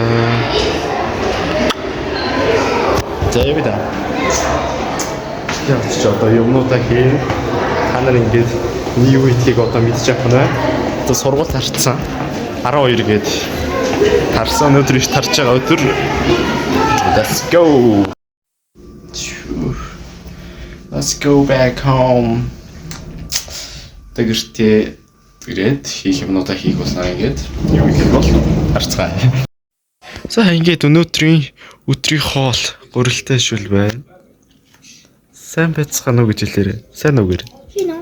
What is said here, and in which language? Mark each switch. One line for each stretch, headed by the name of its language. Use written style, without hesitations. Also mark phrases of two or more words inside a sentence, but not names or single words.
Mongolian: За явъя. Яг ч одоо юмнуудаа хийн. Та нар ингээд юу хийхийг одоо мэдчих юм байна. Одоо сургууль тарцсан. 12 гээд тарсан өдөр их тарж байгаа өдөр.
English: Let's go. Let's go back home.
Mongolian: Тэгэртээ тэгээд хийх юмнуудаа хийх болсноо ингээд юу хийх бол харцгаая. За ингээд өнөөдрийн өдрийн хоол гурилтай шүл байна. Сайн байцгаана уу гэж хэлээрэй. Сайн уу гэр. Хинэ.